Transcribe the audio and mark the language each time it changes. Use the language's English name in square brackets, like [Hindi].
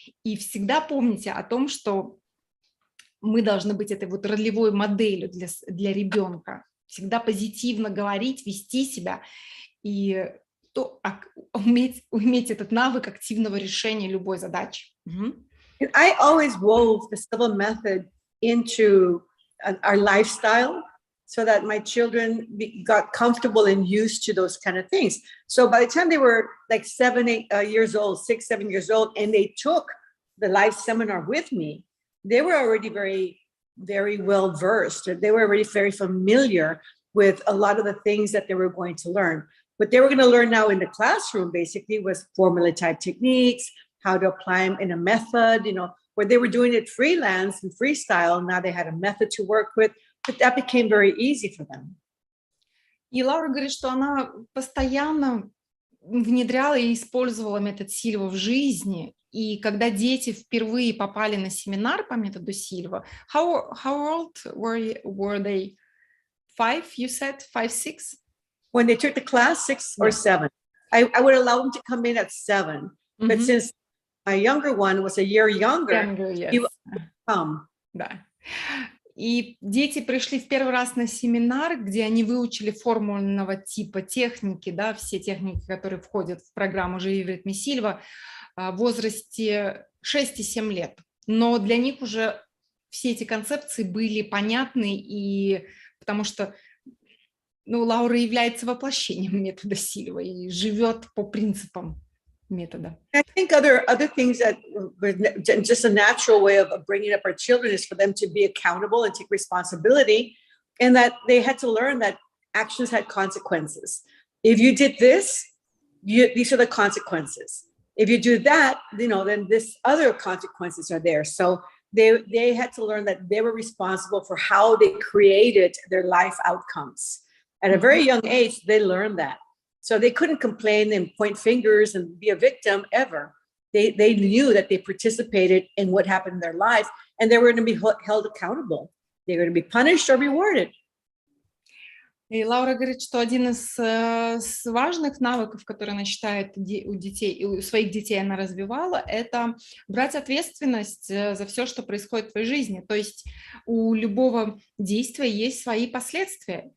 [Russian] И всегда помните о том, что мы должны быть этой вот ролевой моделью для ребенка. Всегда позитивно говорить, вести себя и уметь этот навык активного решения любой задачи. [English] I always wove the civil method into our lifestyle so that my children got comfortable and used to those kind of things. So by the time they were like 7 years old, 6, 7 years old, and they took the life seminar with me, they were already very, very well versed. They were already very familiar with a lot of the things that they were going to learn. What they were going to learn now in the classroom basically was formula type techniques, how to apply them in a method, where they were doing it freelance and freestyle. Now they had a method to work with, but that became very easy for them. [Russian] И Лаура говорит, что она постоянно внедряла и использовала метод Сильва в жизни. И когда дети впервые попали на семинар по методу Сильва, [English] how old were they? 5, you said? 5, 6? When they took the class, 6 or 7. I would allow them to come in at 7. But since my younger one was a year younger, he would come. [Russian] Да. И дети пришли в первый раз на семинар, где они выучили формульного типа техники, да, все техники, которые входят в программу «Живи в ритме Сильва», в возрасте 6 и 7 лет. Но для них уже все эти концепции были понятны, и потому что Лаура является воплощением метода Сильва и живет по принципам метода. [English] I think other things that just a natural way of bringing up our children is for them to be accountable and take responsibility, and that they had to learn that actions had consequences. If you did this, these are the consequences. If you do that, then this other consequences are there. So they had to learn that they were responsible for how they created their life outcomes. At a very young age, they learned that. So they couldn't complain and point fingers and be a victim ever. They knew that they participated in what happened in their life, and they were going to be held accountable. They were going to be punished or rewarded. [Russian] И Лаура говорит, что один из важных навыков, которые она считает у детей, у своих детей она развивала, это брать ответственность за все, что происходит в твоей жизни. То есть у любого действия есть свои последствия.